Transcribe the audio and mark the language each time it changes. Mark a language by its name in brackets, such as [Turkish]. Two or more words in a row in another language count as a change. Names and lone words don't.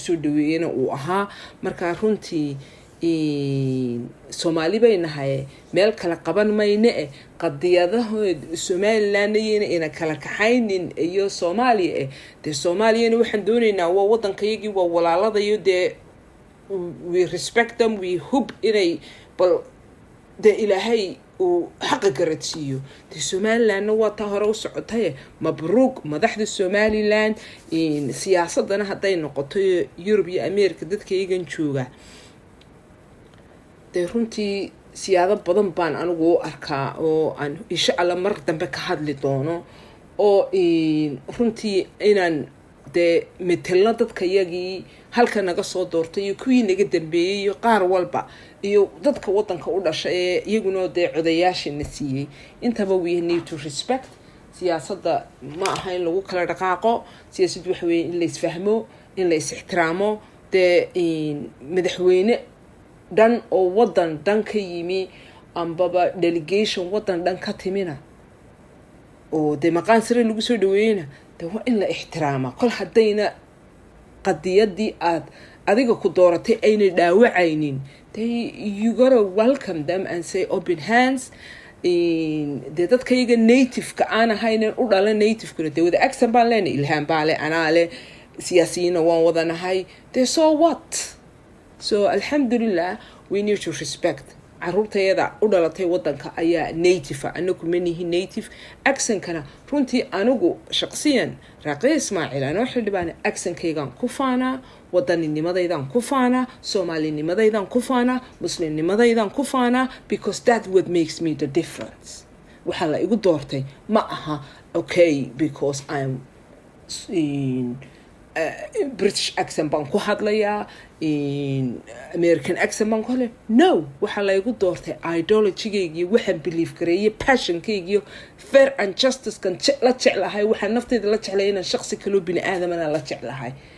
[Somali] soo dhaweeyayna uu ahaa marka runtii Soomaali bay nahay meel kala qaban mayne qadiyadaha Somaliland ina kala kaxaynin iyo Soomaaliya de Soomaaliyana waxaan doonaynaa waa wadankayagii waa walaaladayo de [English] we respect them we hope [Somali] inay bal de ilaahay oo xaq garadsiiyo de Somaliland waa taa hore u socotay mabruuq madaxda Somaliland siyaasadana haday noqoto Europe iyo America dadkaygan jooga de runtii siyaado badan baan anigu u arkaa oo aan [Arabic] إن شاء الله [Somali] mar dambe ka hadli doono oo runtii inaan de metelna dadka yagii halka naga soo doortay iyo kuwii naga dambeeyay iyo qaar walba iyo dadka wadanka u dhashay iyaguna de codayaashina siiyay intaba [English] we need to respect [Somali] siyaasadda ma aha in lagu kala dhaqaaqo siyaasaddu waxa weeye in la isfahmo in la is-ixtiraamo de madaxweyne dan oo wadan dan ka yimi ambaba delegation wadan dan ka timina oo de maqaan sare lagu soo dhaweeyna de waa in la ixtiraama kol hadayna qadiyadii aad adiga ku dooratay ayna dhaawacaynin [English] they you gotta welcome them and say open hands [Somali] de dadkayga native ka aan ahayn u dhalan native kuna de wada accent baan leenahay ilhaan baale anaale siyaasiyiina waan wadanahay de [English] so what [Somali] so alhamdulillah [English] we need to respect [Somali] caruurtayada u dhalatay wadanka ayaa native anagu manihi native accent-kana runtii anigu shaqsiyan Raaqi Ismaaciil anoo xildhibaan accent-kaygan ku faanaa wadannimadaydaan ku faanaa Soomaalinimadaydan ku faanaa Muslimnimadaydan ku faanaa because [English] that what makes me the difference [Somali] waxa la igu doortay ma aha okay [English] because I'm in British accent [Somali] baan ku hadlayaa [English] in American accent [Somali] baan ku hadlayaa no waxa la igu doortay ideology-gayga waxaan believe gareeyay passion-kayga [English] fair and justice [Somali] kan la jeclahay waxaan naftayda la jeclahay inaan shaqsi kale bini aadamana la jeclahay